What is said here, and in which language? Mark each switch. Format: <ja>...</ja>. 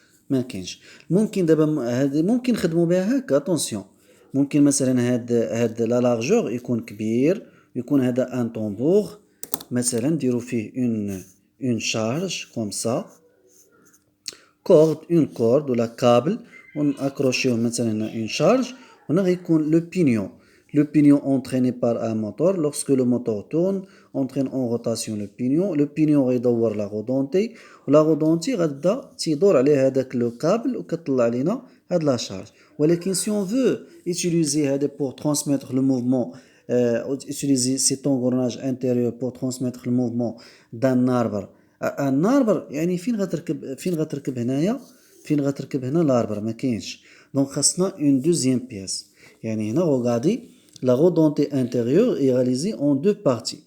<ar>ما كاينش ممكن دابا هاد ممكن نخدموا بها هكا اتونسيون ممكن مثلا هاد لا لارجور يكون كبير يكون هذا ان طومبور مثلا نديرو فيه اون شارج كوم سا كورد ولا كابل ونأكروشيو مثلا هنا اون شارج وهنا غيكون لو بينيون</ar> <fr>Le pignon entraîné par un moteur, lorsque le moteur tourne, entraîne en rotation le pignon. Le pignon</fr> <ar>غيدور</ar> <fr>la rodentée.</fr> <ar>ولا rodentée غتبدا تيدور عليه هذاك لو كابل وكتطلع لينا هاد لا شارج.</ar> <fr>ولكن si on veut utiliser هذا pour transmettre le mouvement, utiliser cet engrenage intérieur pour transmettre le mouvement d'un arbre à un arbre,</fr> <ar>يعني فين غتركب هنايا فين غتركب هنا</ar> <fr>l'arbre</fr> <ar>ما كاينش.</ar> <fr>Donc</fr> <ar>خاصنا</ar> <fr>une deuxième pièce.</fr> <ar>يعني هنا</ar> <fr>regardez la rodentée intérieure est réalisée en deux parties.</fr>